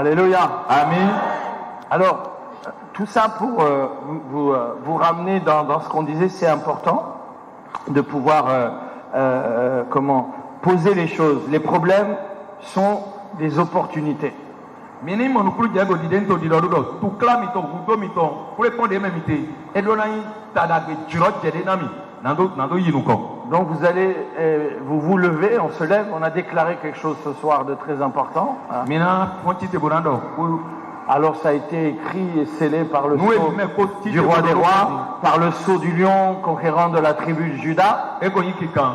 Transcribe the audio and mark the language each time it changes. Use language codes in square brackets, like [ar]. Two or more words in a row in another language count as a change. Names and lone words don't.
[fr] Alléluia. Amen. Alors, tout ça pour vous ramener dans ce qu'on disait, c'est important de pouvoir poser les choses. Les problèmes sont des opportunités. Mini monopole diago didento didodo tu klamito gudomito pour répondre même ité et donai tada que juro jede nami nando yinuko. Donc vous allez vous lever, on se lève, on a déclaré quelque chose ce soir de très important. Hein. Mina fonti te borando. Alors ça a été écrit et scellé par le sceau du roi des rois, par le sceau du lion conquérant de la tribu de Juda. Et qu'on y cliquant.